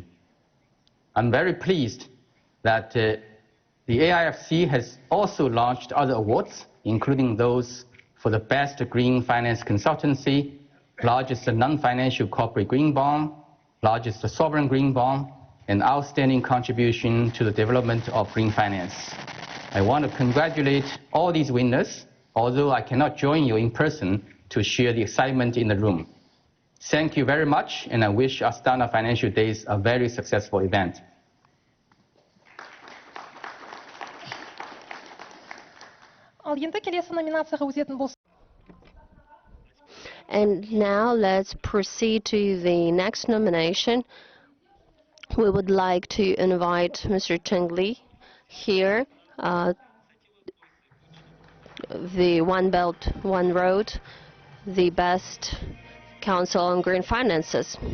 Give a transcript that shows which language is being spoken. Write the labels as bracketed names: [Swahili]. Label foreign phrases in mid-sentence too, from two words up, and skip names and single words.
[English] I'm very pleased that the AIFC has also launched other awards, including those for the best green finance consultancy, largest non-financial corporate green bond, largest sovereign green bond, and outstanding contribution to the development of green finance. I want to congratulate all these winners, although I cannot join you in person to share the excitement in the room. Thank you very much, and I wish Astana Financial Days a very successful event. [Kazakh] Ал енді келесі номинацияға өтетін болсақ. [English] And now let's proceed to the next nomination. We would like to invite Mr. Cheng Li here, the One Belt, One Road, the best Council on Green Finances.